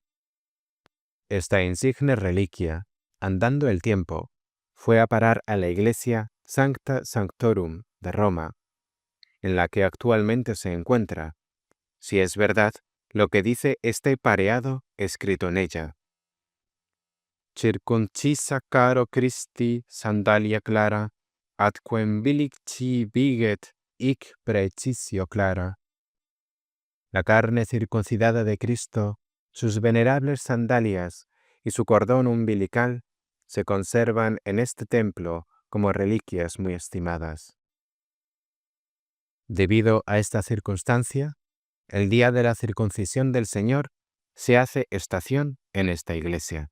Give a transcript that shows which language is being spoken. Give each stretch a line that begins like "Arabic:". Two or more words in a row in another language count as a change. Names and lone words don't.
Spanish: Esta insigne reliquia, andando el tiempo, fue a parar a la iglesia Sancta Sanctorum de Roma, en la que actualmente se encuentra, si es verdad lo que dice este pareado escrito en ella:
Latin: circuncisa caro Christi sandalia clara, atquem vilicti viget hic precisio clara.
Spanish: La carne circuncidada de Cristo, sus venerables sandalias y su cordón umbilical se conservan en este templo como reliquias muy estimadas. Debido a esta circunstancia, el día de la circuncisión del Señor se hace estación en esta iglesia.